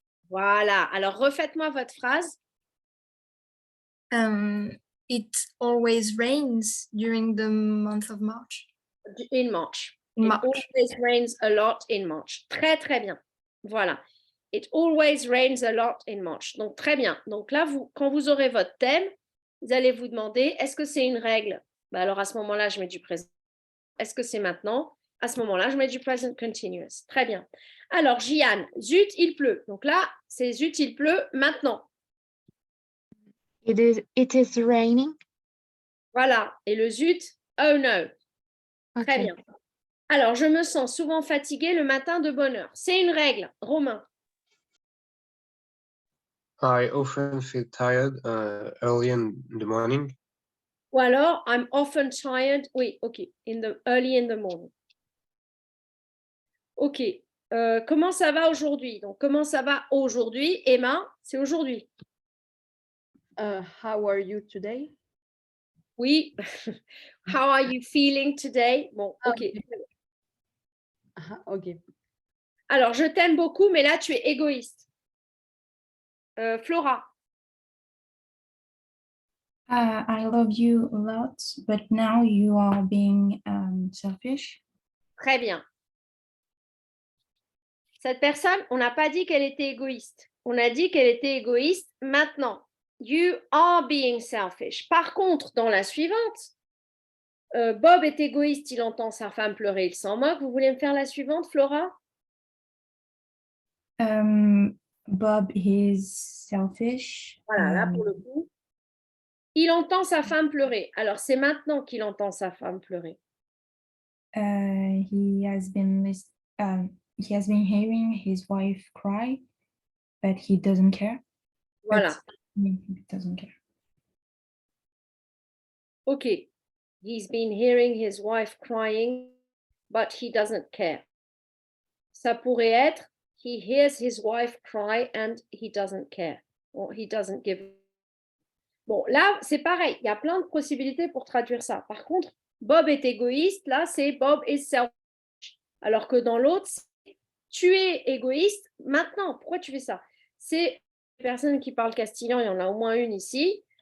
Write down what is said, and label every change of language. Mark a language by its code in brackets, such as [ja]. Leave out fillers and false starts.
[fr] Voilà, alors refaites-moi votre phrase. [en] It always rains during the month of March. In March. March. It always rains a lot in March. [fr] Très, très bien. Voilà. [en] It always rains a lot in March. [fr] Donc, très bien. Donc là, quand vous aurez votre thème, vous allez vous demander, est-ce que c'est une règle? Ben alors, à ce moment-là, je mets du présent. Est-ce que c'est maintenant? À ce moment-là, je mets du present continuous. Très bien. Alors, Jian, zut, il pleut. Donc là, c'est zut, il pleut maintenant. [en] It is raining. [fr] Voilà. Et le zut, [en] oh no. Okay. [fr] Très bien. Alors, je me sens souvent fatiguée le matin de bonne heure. C'est une règle. Romain. [en] I often feel tired early in the morning. [fr] Ou alors, [en] I'm often tired. [fr] Oui, ok. [en] Early in the morning. Ok. [fr] Comment ça va aujourd'hui? Donc, comment ça va aujourd'hui? Emma, c'est aujourd'hui. [en] How are you today? [fr] Oui. [en] How are you feeling today? [fr] Bon, ok. [en] Ok. [fr] Alors, je t'aime beaucoup, mais là, tu es égoïste. Flora. [en] I love you a lot, but now you are being selfish. [fr] Très bien. Cette personne, on n'a pas dit qu'elle était égoïste. On a dit qu'elle était égoïste maintenant. [en] You are being selfish. [fr] Par contre, dans la suivante, Bob est égoïste, il entend sa femme pleurer, il s'en moque. Vous voulez me faire la suivante, Flora? [en] Bob is selfish. [fr] Voilà, là pour le coup. Il entend sa femme pleurer. Alors, c'est maintenant qu'il entend sa femme pleurer. [en] He has been hearing his wife cry, but he doesn't care. [fr] Voilà. [en] He doesn't care. Ok. He's been hearing his wife crying, but he doesn't care. [fr] Ça pourrait être [en] he hears his wife cry and he doesn't care. Or he doesn't give. [fr] Bon, là, c'est pareil. Il y a plein de possibilités pour traduire ça. Par contre, Bob est égoïste. Là, c'est [en] Bob is selfish. [fr] Alors que dans l'autre, tu es égoïste maintenant. Pourquoi tu fais ça? C'est les personnes qui parlent castillan, il y en a au moins une ici.